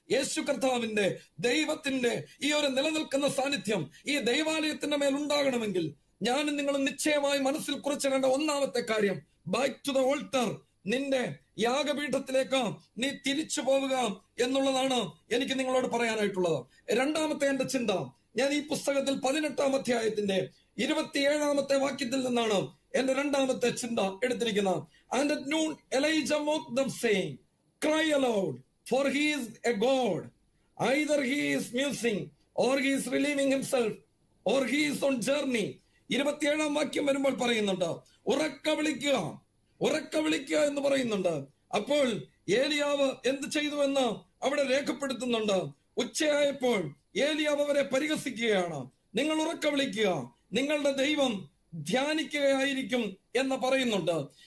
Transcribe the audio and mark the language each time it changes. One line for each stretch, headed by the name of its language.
Malayalam: യേശു കർത്താവിന്റെ, ദൈവത്തിന്റെ ഈ ഒരു നിലനിൽക്കുന്ന സാന്നിധ്യം ഈ ദൈവാലയത്തിന്റെ മേൽ ഉണ്ടാകണമെങ്കിൽ ഞാനും നിങ്ങളും നിശ്ചയമായി മനസ്സിൽ കുറിച്ചിടേണ്ട ഒന്നാമത്തെ കാര്യം,
English: back to the altar,
Malayalam: നിന്റെ യാഗപീഠത്തിലേക്ക് നീ തിരിച്ചു പോവുക എന്നുള്ളതാണ് എനിക്ക് നിങ്ങളോട് പറയാനായിട്ടുള്ളത്. രണ്ടാമത്തെ എന്റെ ചിന്ത, ഞാൻ ഈ പുസ്തകത്തിൽ 18-ാം അധ്യായത്തിന്റെ 27-ാമത്തെ വാക്യത്തിൽ നിന്നാണ് എന്റെ രണ്ടാമത്തെ ചിന്ത എടുത്തിരിക്കുന്നത്.
English: And at noon Elijah mocked them, saying, Cry aloud, for he is a God. Either he is musing, or he is relieving himself, or he is on journey.
Malayalam: 27-ാം വാക്യം വരുമ്പോൾ പറയുന്നുണ്ട്, ഉറക്ക വിളിക്കുക, ഉറക്ക വിളിക്കുക എന്ന് പറയുന്നുണ്ട്. അപ്പോൾ ഏലിയാവ് എന്ത് ചെയ്തു എന്ന് അവിടെ രേഖപ്പെടുത്തുന്നുണ്ട്. ഉച്ചയായപ്പോൾ ഏലിയാവ് അവരെ പരിഹസിക്കുകയാണ്. നിങ്ങൾ ഉറക്ക വിളിക്കുക, നിങ്ങളുടെ ദൈവം ധ്യാനിക്കുകയായിരിക്കും എന്ന് പറയുന്നുണ്ട്.